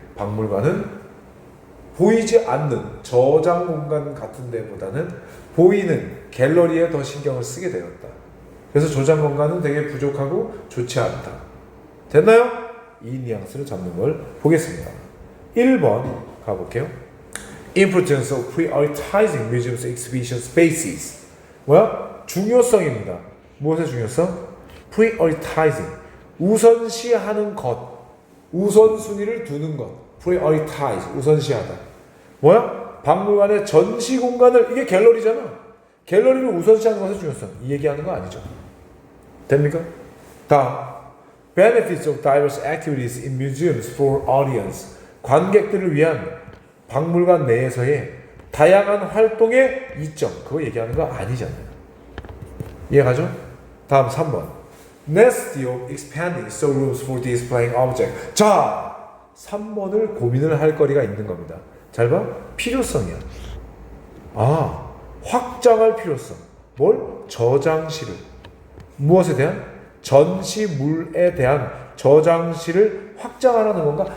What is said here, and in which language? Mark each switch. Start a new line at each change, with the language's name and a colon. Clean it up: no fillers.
Korean: 박물관은 보이지 않는 저장 공간 같은 데보다는 보이는 갤러리에 더 신경을 쓰게 되었다. 그래서 저장 공간은 되게 부족하고 좋지 않다. 됐나요? 이 뉘앙스를 잡는 걸 보겠습니다. 1번 가볼게요.
English: Importance of prioritizing museums exhibition spaces.
Korean: 뭐야? 중요성입니다. 무엇의 중요성? Prioritizing. 우선시하는 것. 우선순위를 두는 것. Prioritize. 우선시하다. 뭐야? 박물관의 전시 공간을, 이게 갤러리잖아. 갤러리를 우선시하는 것의 중요성. 이 얘기하는 거 아니죠. 됩니까? 다음.
English: Benefits of diverse activities in museums for audience.
Korean: 관객들을 위한 박물관 내에서의 다양한 활동의 이점. 그거 얘기하는 거 아니잖아요. 이해가죠? 다음 3번.
English: Necessity of expanding showrooms for displaying objects.
Korean: 자, 3번을 고민을 할 거리가 있는 겁니다. 잘 봐. 필요성이야. 아, 확장할 필요성. 뭘? 저장실을. 무엇에 대한? 전시물에 대한 저장실을 확장하라는 건가?